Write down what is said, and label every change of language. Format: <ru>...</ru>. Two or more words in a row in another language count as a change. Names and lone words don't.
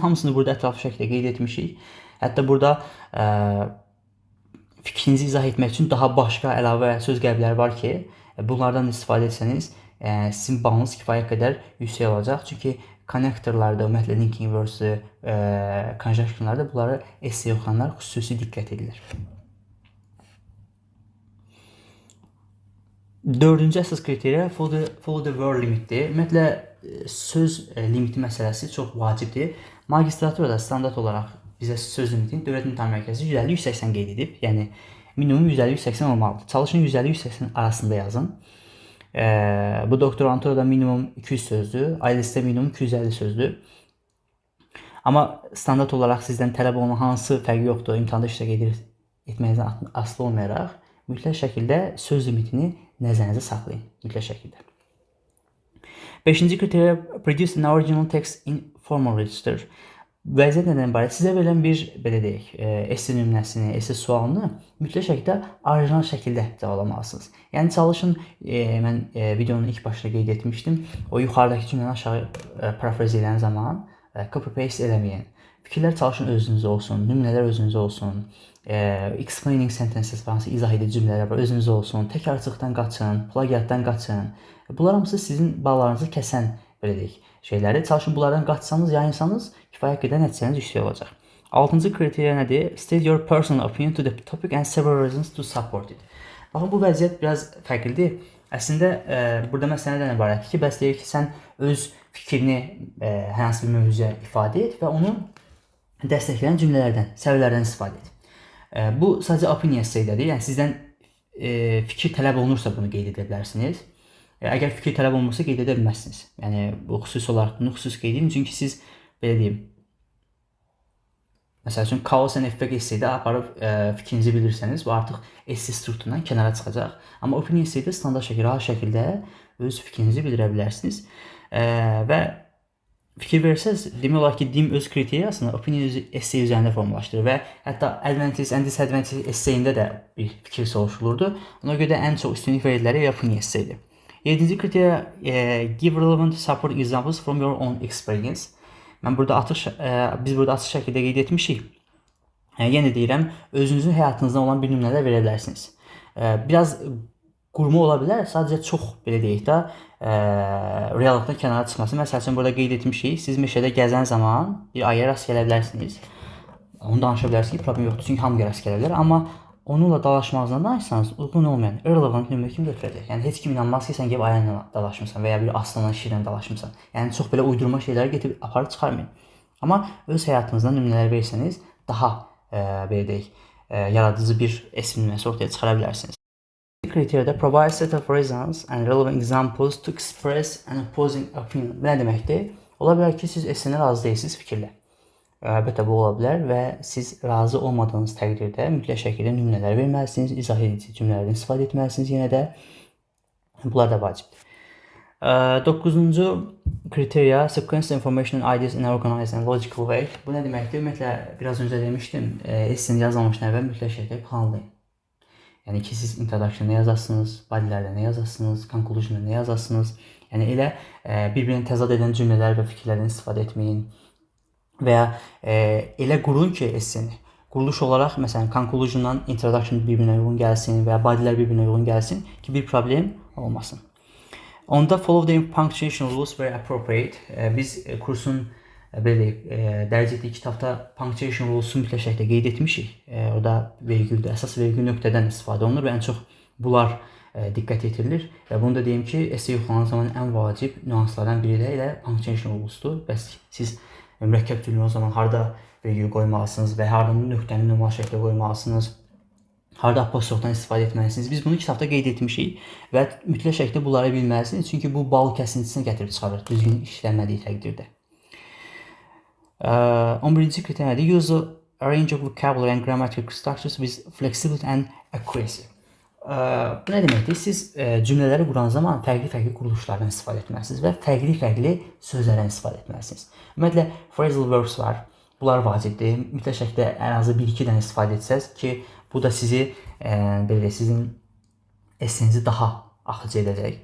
<az>Hamısını burada ətraflı şəkildə qeyd etmişik. Hətta burada fikrinizi izah etmək üçün daha başqa əlavə söz qəlibləri var ki, bunlardan istifadə etsəniz sizin balınız kifayət qədər yüksək olacaq. Çünki connectorlarda, ümumiyyətlə</az> <en>linking words-</en> <az>ü, conjunctionlarda bunları esse yoxlayanlar xüsusi diqqət edirlər. Dördüncü əsas kriteriya</az> <en>follow the word limitdir.</en> <az>Ümumiyyətlə söz limiti məsələsi çox vacibdir. Magistraturada standart olaraq bizə söz limitini Dövlət İmtahan Mərkəzi 150-180 qeyd edib. Yəni minimum 150-180 olmalıdır. Çalışın 150-180 arasında yazın. Bu doktoranturada minimum 200 sözdür, IELTS-də minimum 250 sözdür. Amma standart olaraq sizdən tələb olunan hansı fərqi yoxdur, imtahanda iştirak etməyinizdən asılı olmayaraq mütləq şəkildə söz limitini nəzərinizə saxlayın, mütləq şəkildə. 5-ci kriteriya</az> <en>produce an original text in formal register.</en> <az>Vəziyyət nədən ibarət? Sizə verilən bir, belə deyək, esse nümunəsini, esse sualını mütləq şəkildə orijinal şəkildə cavablamalısınız. Yəni çalışın, mən videonun ilk başında qeyd etmişdim, o yuxarıdakı cümləni aşağı parafraz edən zaman copy-paste eləməyin. Fikirlər çalışın özünüzə olsun, nümunələr özünüzə olsun,</az> <en>explaining sentences</en> <az>var, hansı izah edici cümlələr var, özünüzə olsun, təkrarcılıqdan qaçın, plagiatdan qaçın. Bunlar hamısı sizin ballarınızı kəsən, belə deyək, şeyləri. Çalışın bunlardan qaçsanız, yayınsanız kifayət qədər nəticəniz yüksək olacaq. 6-cı kriteriya nədir?</az> <en>State your personal opinion to the topic and several reasons to support it.</en> <az>Baxın, bu vəziyyət biraz fərqlidir. Əslində, burada məsələ nədən ibarətdir ki, bəs deyir ki, sən öz fikrini hər hansı bir mövzuya ifadə et və onu dəstəkləyən cümlələrdən, səviyyələrdən istifadə et. Bu sadəcə</az> <en>opinion essay-</en> <az>dədir. Yəni sizdən fikir tələb olunursa bunu qeyd edə bilərsiniz. Əgər fikir tələb olunmasa qeyd edə bilməzsiniz. Yəni bu xüsusi olaraq bunu xüsusi qeyd edin, çünki siz belə deyim, məsəl üçün</az> <en>cause and effect essay-</en> <az>də aparıb fikrinizi bilirsəniz, bu artıq essay strukturundan kənara çıxacaq. Amma</az> <en>opinion essay-</en> <az>də standart şəkildə, rahat şəkildə öz fikrinizi bildirə bilərsiniz. Və fikir versəz, demək olar ki, DIM öz kriteriyasını</az> <en>opinion essay</en> <az>üzərində formalaşdırır və hətta</az> <en>advantage and disadvantage essay-</en> <az>ində də bir fikir soruşulurdu. Ona görə də ən çox üstünlük verilləri</az> <en>opinion essay-</en> <az>dir. 7-ci kriteriya</az> <en>give relevant support examples from your own experience.</en> <az>Biz burada açıq şəkildə qeyd etmişik. Yenə deyirəm, özünüzün həyatınızdan olan bir nümunələr verə bilərsiniz. Biraz qurma ola bilər, sadəcə çox, belə deyək də, reallıqdan kənara çıxması. Məsəl üçün, burada qeyd etmişik, siz meşədə gəzən zaman bir ayıya rast gələ bilərsiniz. Onu danışa bilərsiniz ki, problem yoxdur, çünki hamıya rast gələ bilər. Amma onunla dalaşmazdan danışsanız, uyğun olmayan, irrelevant nümunə kimi götürəcək. Yəni, heç kim inanmaz ki, sən gəlib ayağınla dalaşmısan və ya bir aslanla, şirlə dalaşmısan. Yəni, çox belə uydurma şeyləri getirib aparıb çıxarmayın. Amma öz həyatınızdan nümunələr versəniz, daha, belə deyək, yaradıcı bir essay nümunəsi ortaya çıxara bilərsiniz.</az> <en>Kriteriyada provide set of reasons and relevant examples to express an opposing opinion.</en> <az>Bu nə deməkdir? Ola bilər ki, siz essayinə razı deyilsiniz fikirlə. Əlbəttə bu ola bilər və siz razı olmadığınız təqdirdə mütləq şəkildə nümunələr verməlisiniz, izah edici cümlələrdən istifadə etməlisiniz yenə də. Bunlar da vacibdir. 9-cu kriteriya</az> <en>sequence information and ideas in an organized and logical way.</en> <az>Bu nə deməkdir? Ümumiyyətlə, biraz öncə demişdim, essayini yazmamışdan əvvəl mütləq şəkildə planlayın. Yəni ki, siz introduction-da nə yazasınız, bodylərdə nə yazasınız, conclusion-da nə yazasınız. Yəni elə bir-birini təzad edən cümlələr və fikirlərdən istifadə etməyin. Və ya elə qurun ki, essayini. Quruluş olaraq, məsələn, conclusion-dan introduction bir-birinə uyğun gəlsin və ya bodylər bir-birinə uyğun gəlsin ki, bir problem olmasın.</az> <en>Onda follow the punctuation rules where appropriate.</en> <az>Biz kursun dərc etdiyi kitabda</az> <en>punctuation rules-</en> <az>u mütləq şəkildə qeyd etmişik. Orada vergüldür, əsas vergül nöqtədən istifadə olunur və ən çox bunlar diqqət yetirilir. Və bunu da deyim ki, essay yoxlanan zaman ən vacib nüanslardan biri də elə</az> <en>punctuation rules-</en> <az>dur. Bəs siz mürəkkəb cümlə o zaman harda vergül qoymalısınız və harda nöqtəni normal şəkildə qoymalısınız, harda apostrofdan istifadə etməlisiniz. Biz bunu kitabda qeyd etmişik və mütləq şəkildə bunları bilməlisiniz, çünki bu bal kəsintisinə gətirib çıxarır düzgün işlənmədiyi təqdirdə. 11-ci kriteriya nədir?</az> <en>Use a range of vocabulary and grammatical structures with flexibility and accuracy.</en> <az>Bu nə deməkdir? Siz cümlələri quran zaman fərqli-fərqli quruluşlardan istifadə etməlisiniz və fərqli-fərqli sözlərdən istifadə etməlisiniz. Ümumiyyətlə,</az> <en>phrasal verbs</en> <az>var. Bunlar vacibdir. Mütləq şəkildə ən azı 1-2-dən istifadə etsəz ki, bu da sizi, belə sizin essayinizi daha axıcı edəcək.</az>